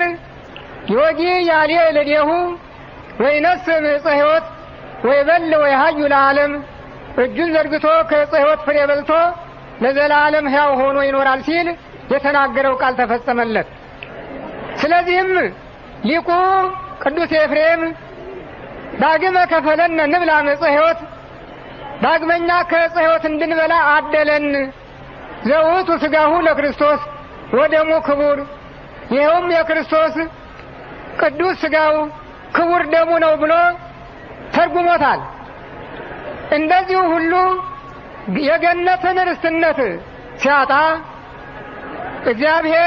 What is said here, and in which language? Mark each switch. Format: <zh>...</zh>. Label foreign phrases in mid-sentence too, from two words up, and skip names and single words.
<gez>ዮጊ ያሌ ለዲሁ ወይነስም ዕፀ ሕይወት ወይበል ወይሃዩ ለዓለም</gez> <am>እጁን ዘርግቶ ከዕፀ ሕይወት ፍሬ በልቶ ለዘላለም ሕያው ሆኖ ይኖራል ሲል የተናገረው ቃል ተፈጸመለት። ስለዚህም ሊቁ ቅዱስ ኤፍሬም</am> <gez>ዳግመ ከፈለነ ንብላ ዕፀ ሕይወት፣</gez> <am>ዳግመኛ ከዕፀ ሕይወት እንድንበላ</am> <gez>አደለን፣ ዘውቱ ሥጋሁ ለክርስቶስ ወደሙ ክቡር፣</gez> <am>ይኸውም የክርስቶስ ቅዱስ ሥጋው ክቡር ደሙ ነው ብሎ ተርጉሞታል። እንደዚሁ ሁሉ የገነትን ርስትነት ሲያጣ እግዚአብሔር</am>